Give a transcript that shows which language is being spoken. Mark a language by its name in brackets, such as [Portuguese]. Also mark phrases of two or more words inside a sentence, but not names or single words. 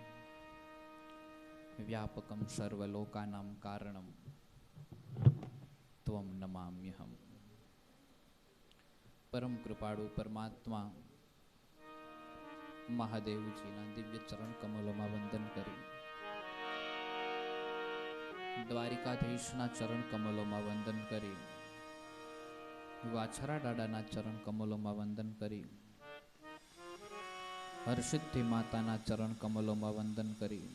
[Sanskrit] व्यापकं सर्वलोकानां कारणं त्वं नमाम्यहम्। [Gujarati] પરમ કૃપાળુ પરમાત્મા મહાદેવજીના દિવ્ય ચરણ કમલોમાં વંદન કરી દ્વારિકાધીશના ચરણ કમલોમાં વંદન કરી વાછરા દાદાના ચરણ કમલોમાં વંદન કરી હરસિદ્ધિ માતાના ચરણ કમલોમાં વંદન કરી